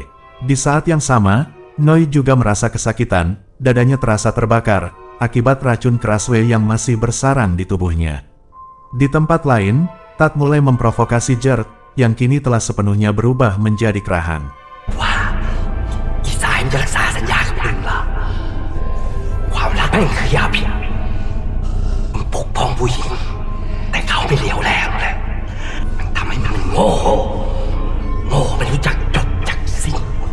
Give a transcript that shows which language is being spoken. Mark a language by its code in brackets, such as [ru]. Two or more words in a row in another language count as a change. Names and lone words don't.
[id] Di saat yang sama, Noi juga merasa kesakitan, dadanya terasa terbakar, akibat racun Kraswe yang masih bersarang di tubuhnya. Di tempat lain, Tat mulai memprovokasi Jert, yang kini telah sepenuhnya berubah menjadi Krahang. [th] ว่าอีสายมันจะรักษาสัญญากับมึงเหรอความรักแม่งคือยาพิษมึงปกป้องผู้หญิงแต่เขาไม่เหลียวแลเลยมันทำให้มันโง่ไม่รู้จักจบจักสิ้น